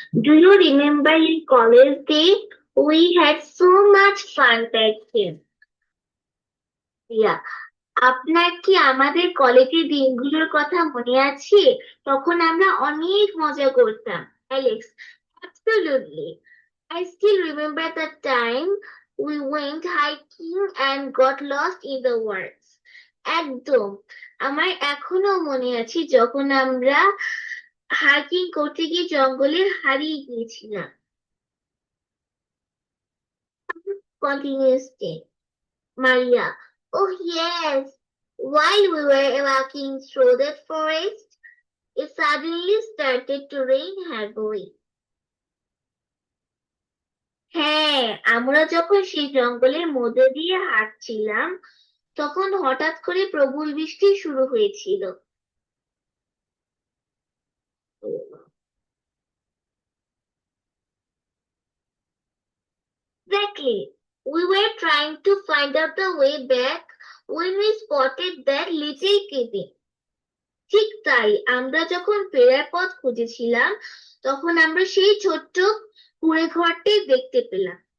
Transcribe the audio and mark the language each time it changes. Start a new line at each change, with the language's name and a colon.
English: Do you remember in college days? We had so much fun back then. Yeah.
Bangla: আপনার কি আমাদের কলেজের দিনগুলোর কথা মনে আছে? তখন আমরা অনেক মজা করতাম।
English: Alex, absolutely. I still remember the time we went hiking and got lost in the woods.
Bangla: একদম। আমার এখনো মনে আছে যখন আমরা হাইকিং করতে গিয়ে জঙ্গলে হারিয়ে গিয়েছিলাম।
English: Continuously. Maria, oh yes. While we were walking through that forest, it suddenly started to rain heavily.
Bangla: হ্যাঁ, আমরা যখন সেই জঙ্গলের মধ্যে দিয়ে হাঁটছিলাম তখন হঠাৎ করে প্রবল বৃষ্টি শুরু হয়েছিল।
English: Exactly. We were trying to find out the way back when we spotted that little cabin.
Bangla: ঠিক তাই, আমরা যখন ফেরার পথ খুঁজেছিলাম তখন আমরা সেই ছোট্ট কুঁড়ে ঘরটি দেখতে পেলাম।